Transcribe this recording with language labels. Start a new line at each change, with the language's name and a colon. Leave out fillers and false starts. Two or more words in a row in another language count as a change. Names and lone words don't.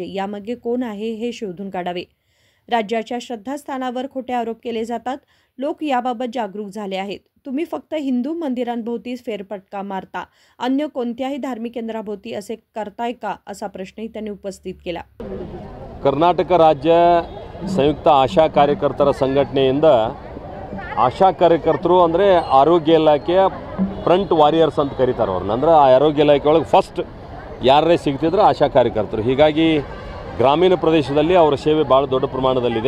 Marathi: यामागे कोण आहे हे शोधून काढावे. राज्याच्या श्रद्धास्थानावर खोटे आरोप केले जातात. लोक याबाबत जागरूक झाले आहेत. तुम्ही फक्त हिंदू मंदिरांभोवती फेरफटका मारता, अन्य कोणत्याही धार्मिक केंद्राभोवती असे करताय का, असा प्रश्नही त्यांनी उपस्थित केला.
Kannada: ಕರ್ನಾಟಕ ರಾಜ್ಯ ಸಂಯುಕ್ತ ಆಶಾ ಕಾರ್ಯಕರ್ತರ ಸಂಘಟನೆಯಿಂದ ಆಶಾ ಕಾರ್ಯಕರ್ತರು ಅಂದರೆ ಆರೋಗ್ಯ ಇಲಾಖೆಯ
English: front warriors
Kannada: ಅಂತ ಕರೀತಾರೆ ಅವ್ರನ್ನ. ಅಂದರೆ ಆ ಆರೋಗ್ಯ ಇಲಾಖೆ ಒಳಗೆ ಫಸ್ಟ್ ಯಾರೇ ಸಿಗ್ತಿದ್ರೆ ಆಶಾ ಕಾರ್ಯಕರ್ತರು. ಹೀಗಾಗಿ ಗ್ರಾಮೀಣ ಪ್ರದೇಶದಲ್ಲಿ ಅವರ ಸೇವೆ ಭಾಳ ದೊಡ್ಡ ಪ್ರಮಾಣದಲ್ಲಿದೆ.